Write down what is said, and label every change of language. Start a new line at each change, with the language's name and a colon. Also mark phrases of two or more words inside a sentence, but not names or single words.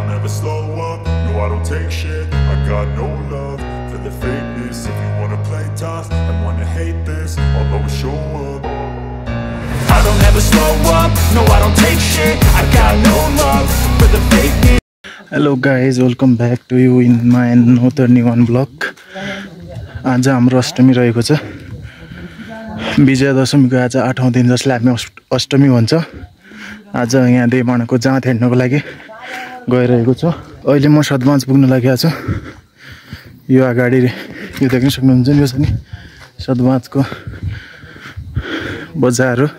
English: never slow up, no I don't take shit. I got no love for the fakeness. If you wanna play tough and wanna hate this, I'll always show up. I don't ever slow up, no I don't take shit. I got no love for the fakeness. Hello guys, welcome back to you in my another new one vlog.
Nepali: आज हाम्रो अष्टमी रहेको छ। विजया दशमीको आज 8औं दिन जसलाई हामी अष्टमी भन्छ। आज यहाँ देवमानको जाँत हेर्नको लागि गइरहेको छु। अहिले म सदबाज पुग्न लागेको छु। यो अगाडि यो देख्न सक्नुहुन्छ नि, यो छ नि सदबाजको बजार हो।